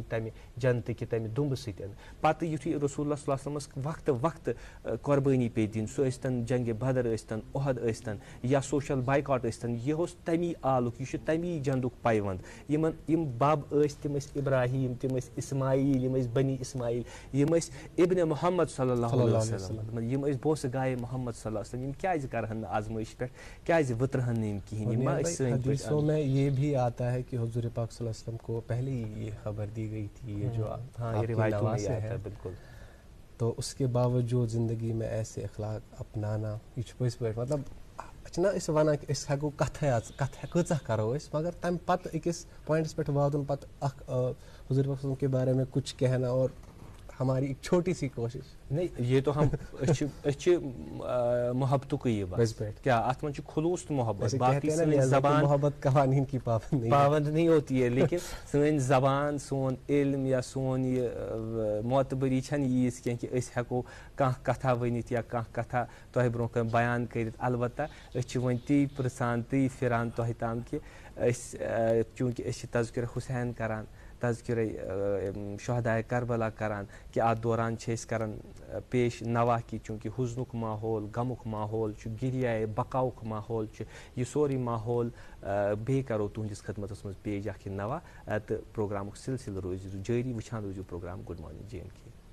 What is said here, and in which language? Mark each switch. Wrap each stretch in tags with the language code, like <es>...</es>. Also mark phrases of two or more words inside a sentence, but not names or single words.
<ks>تمہِ جنتہٕ کہِ تمہِ دُمبہٕ سۭتۍ پتہٕ یُتھُے رسول اللہ صلی اللہ علیہ وسلمس وقتہٕ قۄربٲنی پیٚیہِ دِنۍ سُہ ٲسۍتن جنگہِ بدر ٲسۍتن اُحد ٲسۍتن یا سوشل بایکاٹ ٲسۍتن یہِ اوس تمی آلُک یہِ چھُ تمی جنٛدُک پیوند یِم بب ٲسۍ تِم ٲسۍ ابراہیم تِم ٲسۍ اسماعیل یِم ٲسۍ بنی اسماعیل یِم ٲسۍ ابنِ محمد صلی اللہ علیہ وسلم یِم ٲسۍ بوسہٕ گایے محمد صلی اللہ علیہ وسلم یِم کیٛازِ کرہن نہٕ آزمٲیش پٮ۪ٹھ کیٛازِ وٕترٕہن نہٕ یِم کِہینۍ یِم ما ٲسۍ سٲنۍ</ks> <ur>حدیثوں میں یہ بھی آتا ہے کہ حضور پاک صلی اللہ علیہ وسلم کو پہلے ہی یہ خبر دی گئی تھی یہ جو بالکل تو اس کے باوجود زندگی میں ایسے اخلاق اپنانا</ur> <ks>یہ چھُ پٔزۍ پٲٹھۍ مطلب چھِنہ أسۍ وَنان کہِ أسۍ ہٮ۪کو کَتھ کۭژاہ کَرو أسۍ مگر تَمہِ پَتہٕ أکِس پویِنٹَس پٮ۪ٹھ واتُن پَتہٕ اکھ حضور پاک صلی اللہ علیہ وسلم</ks> <ur>کے بارے میں کچھ کہنا اور ہماری ایک چھوٹی سی کوشش نہیں یہ تو ہم</ur> <ks>محبتُکٕے یہِ بس کیا اتھ منٛز چھُ خلوٗص تہٕ محبت باقٕے سٲنۍ زبان</ks> <ur>محبت قوانین کی پابند نہیں ہوتی ہے لیکن</ur> <ks>سٲنۍ زبان سون علم یا سون یہِ معتبری چھنہٕ ییٖژ کینٛہہ کہِ أسۍ ہٮ۪کو کانٛہہ کتھا ؤنِتھ یا کانٛہہ کتھا تۄہہِ برونٛہہ کَنۍ بیان کٔرِتھ البتہ أسۍ چھِ وۄنۍ تی پرژھان تی پھِران تۄہہِ تام کہِ أسۍ چوٗنٛکہِ أسۍ چھِ تذکرہ حُسین کران تذکرے شہدائے کربلا کران کہ اتھ دوران چھِ أسۍ کران پیش نوا کہِ چوٗنٛکہِ حُزنُک ماحول غمُک ماحول چھُ گریایے بقاوُک ماحول چھُ یہِ سورُے ماحول بیٚیہِ کرو تُہنٛدِس خدمتس منٛز پیش اکھ یہِ نوا تہٕ پروگرامُک سلسلہٕ روزِ جٲری وٕچھان روٗزِو پروگرام</ks> <en>good morning</en> <ks>جے اینڈ کے</ks>